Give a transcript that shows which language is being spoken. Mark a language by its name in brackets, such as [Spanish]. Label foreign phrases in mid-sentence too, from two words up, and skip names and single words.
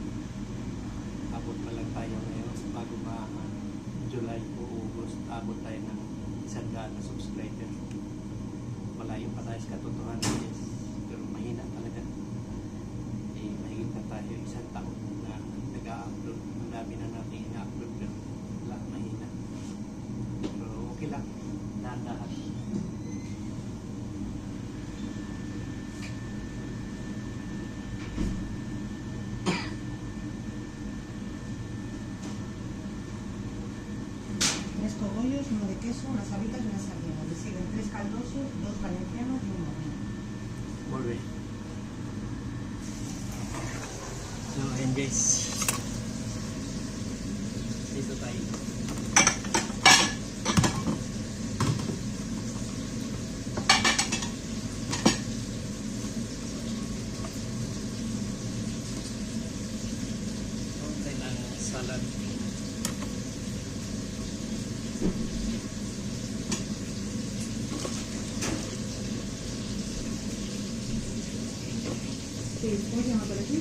[Filipino] Abot pa lang tayo ngayon bago July o August, abot tayo ng 100 na subscriber. Malayo pa tayo sa katotohanan guys. Pero mahina talaga. Mahigit na tayo 1 taon na nag-upload. Ang dami na natin ina-upload pero mahina. Pero okay lang. Dahan-dahan. [Spanish] Tres cogollos, 1 de queso, unas habitas y una sardina. Le siguen 3 caldosos, 2 valencianos y un moreno. [Catalan] Molt bé. [Filipino] So, ayan guys. Dito tayo. Konti ng salad. [Spanish] Sí, ¿cómo se llama por aquí?